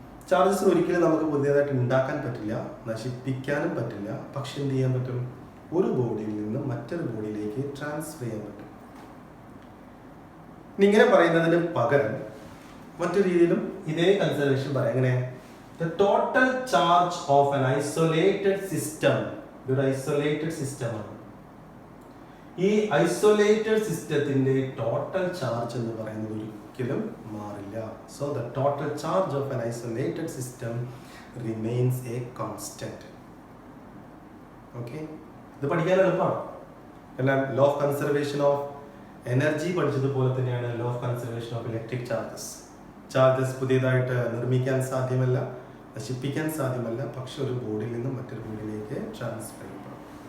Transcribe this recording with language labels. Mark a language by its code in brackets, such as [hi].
[ml] Charges ഒരിക്കലും നമുക്ക് പുതിയതായിട്ട് ഉണ്ടാക്കാൻ പറ്റില്ല, നശിപ്പിക്കാനും പറ്റില്ല. പക്ഷെ എന്ത് ചെയ്യാൻ പറ്റും? ഒരു ബോഡിയിൽ നിന്ന് മറ്റൊരു ബോഡിയിലേക്ക് ട്രാൻസ്ഫർ ചെയ്യാൻ പറ്റും. ഇങ്ങനെ പറയുന്നതിന് പകരം മറ്റൊരു രീതിയിലും ഇതേ കൺസർവേഷൻ പറയാം. എങ്ങനെ? [en] The total charge of an isolated system. [ml] ഒരു ഐസൊലേറ്റഡ് സിസ്റ്റം ആണ്. ഈ ഐസൊലേറ്റഡ് സിസ്റ്റത്തിന്റെ ടോട്ടൽ ചാർജ് എന്ന് പറയുന്നത് ഒരിക്കലും മാറില്ല. [en] So the total charge of an isolated system remains a constant. [ml] Okay, ഇത് പഠിക്കാൻ എളുപ്പമാണ്. എല്ലാം law of conservation of energy പഠിച്ചതുപോലെ തന്നെയാണ് law of conservation of electric charges. Charges പുതിയതായിട്ട് നിർമ്മിക്കാൻ സാധ്യമല്ല, നശിപ്പിക്കാൻ സാധ്യമല്ല, പക്ഷെ ഒരു ബോഡിയിൽ നിന്നും മറ്റൊരു ബോഡിയിലേക്ക് ട്രാൻസ്ഫർ ചെയ്യപ്പെടും.